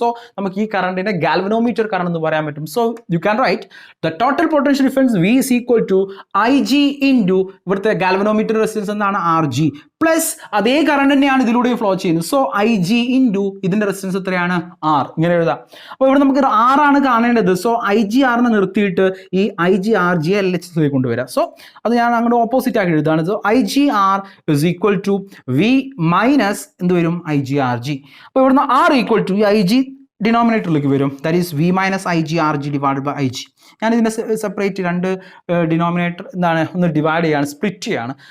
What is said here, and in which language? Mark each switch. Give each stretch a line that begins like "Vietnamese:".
Malayalam: So നമുക്ക് ഈ കറണ്ടിനെ galvanometer current എന്ന് പറയാൻ പറ്റും.
English: so you can write the total potential difference V is equal to IG into
Malayalam: ഇവിടുത്തെ ഗാൽവനോമീറ്റർ റെസിസ്റ്റൻസ് എന്നാണ് RG പ്ലസ് അതേ കറണ്ട് തന്നെയാണ് ഇതിലൂടെ ഫ്ലോ ചെയ്യുന്നത്. സോ IG ഇൻറ്റു ഇതിന്റെ റെസിസ്റ്റൻസ് എത്രയാണ് R, ഇങ്ങനെ എഴുതാം. അപ്പോൾ ഇവിടെ നമുക്ക് R ആണ് കാണേണ്ടത്. സോ IGR നിർത്തിയിട്ട് ഈ IGRG LHS കൊണ്ടുവരാം. സോ അത് ഞാൻ അങ്ങോട്ട് ഓപ്പോസിറ്റ് ആക്കി എഴുതാണ്.
English: so IGR is equal to V minus
Malayalam: എന്ത് വരും,
English: IGRG.
Malayalam: അപ്പോൾ ഇവിടുന്ന് R ഈക്വൽ ടു ഈ IG ഡിനോമിനേറ്ററിലേക്ക് വരും.
English: That is V minus IGRG divide by IG.
Malayalam: ഞാൻ ഇതിനെ സെപ്പറേറ്റ് രണ്ട് ഡിനോമിനേറ്റർ എന്താണ് ഒന്ന് ഡിവൈഡ് ചെയ്യാണ്, സ്പ്ലിറ്റ് ചെയ്യാണ്.